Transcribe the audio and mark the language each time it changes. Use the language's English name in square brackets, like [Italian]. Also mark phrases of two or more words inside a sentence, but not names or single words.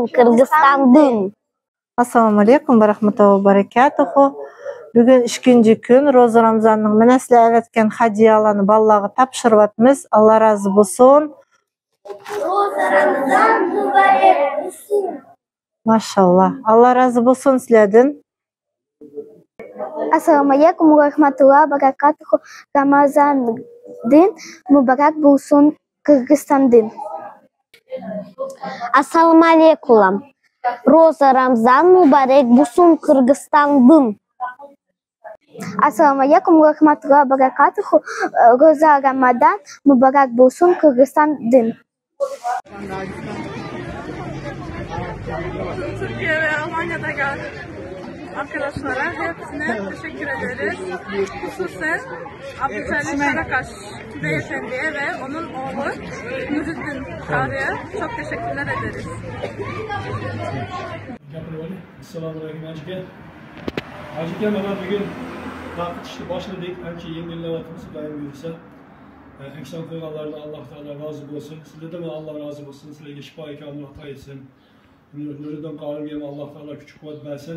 [Uzbek] Qirg'izistondan. [Arabic] السلام عليكم ورحمة الله وبركاته. [Uzbek] Bugün 2-nji kun Roza Ramazanning mana sizlar aytgan hadiyalarni bolalarga topshiryapmiz. Alloh rozi bo'lsin. Ro'za Ramazan muborak bo'lsin. [Turkish] Maşallah. Allah razı olsun sizlerden. [Arabic] السلام عليكم ورحمة الله وبركاته. [Uzbek] Ramazandin muborak bo'lsin. Qirg'izistondan. [Arabic] السلام عليكم. [Uzbek] Ro'za Ramazan muborak bo'lsin. Qirg'izistondan. [Arabic] السلام عليكم ورحمة الله وبركاته. [Uzbek] Ro'za Ramazan muborak bo'lsin. Qirg'izistondan. [Turkish] Türkiye ve Almanya'da arkadaşlara hepsine teşekkür ederiz. Hususen Abdülhalim Karakaş beyefendiye ve onun oğlu Nuruddin Karı'ya çok teşekkürler ederiz. [Arabic] السلام عليكم Ajika. [Uzbek] Ajika mana bugun vaqt ishni boshladik. Ancha yengillayapmiz, Xudoyim buyursa. Ehson qilganlardan [Arabic] الله تعالى [Uzbek] rozi bo'lsin. Sizlardan ham Alloh rozi bo'lsin. Sizlarga shifo kamol ato etsin. Nuriddin Qorimga ham [Arabic] الله تعالى [Uzbek] kuch-quvvat bersin.